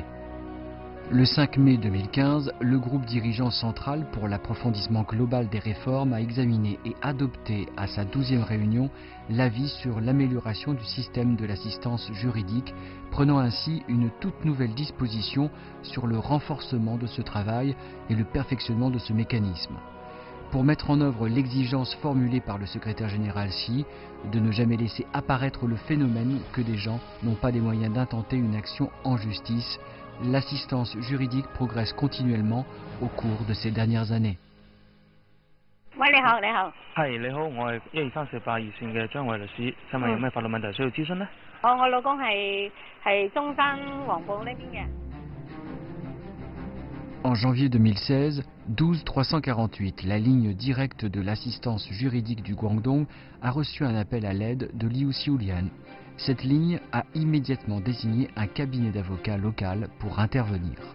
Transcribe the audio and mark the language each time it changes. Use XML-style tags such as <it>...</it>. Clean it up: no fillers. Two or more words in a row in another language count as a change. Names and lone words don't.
<fr>Le 5 mai 2015, le groupe dirigeant central pour l'approfondissement global des réformes a examiné et adopté à sa 12e réunion l'avis sur l'amélioration du système de l'assistance juridique, prenant ainsi une toute nouvelle disposition sur le renforcement de ce travail et le perfectionnement de ce mécanisme. Pour mettre en œuvre l'exigence formulée par le secrétaire général Xi de ne jamais laisser apparaître le phénomène que des gens n'ont pas les moyens d'intenter une action en justice, l'assistance juridique progresse continuellement au cours de ces dernières années.</fr> <yue>喂，你好，你好。係你好，我係1238熱線嘅張偉律師，請問有咩法律問題需要諮詢呢？我老公係中山黃埔呢邊嘅。</yue> <fr>En janvier 2016, 12348, la ligne directe de l'assistance juridique du Guangdong, a reçu un appel à l'aide de Liu Xiulian. Cette ligne a immédiatement désigné un cabinet d'avocats local pour intervenir.</fr>